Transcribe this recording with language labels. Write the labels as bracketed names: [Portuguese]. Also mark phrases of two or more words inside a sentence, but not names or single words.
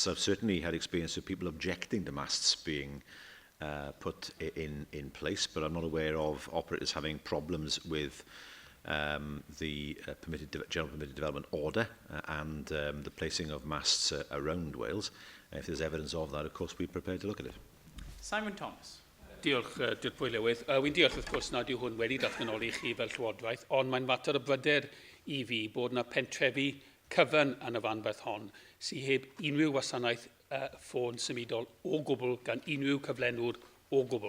[English] I've certainly had experience of people objecting to masts being put in place, but I'm not aware of operators having problems with the general permitted development order and the placing of masts around Wales. If there's evidence of that, of course, we're prepared to look at it. Simon Thomas. [Welsh] Diolch, Dr Pwylewydd. Wy'n diolch wrth gwrs nad yw hwn wedi datganoli chi fel llywodraeth, ond mae'n mater o bryder I fi bod yna pentrefi cyfan yn y fanbeth hon sydd heb unrhyw wasanaeth ffôn symudol o gwbl gan unrhyw cyflenwr o gwbl.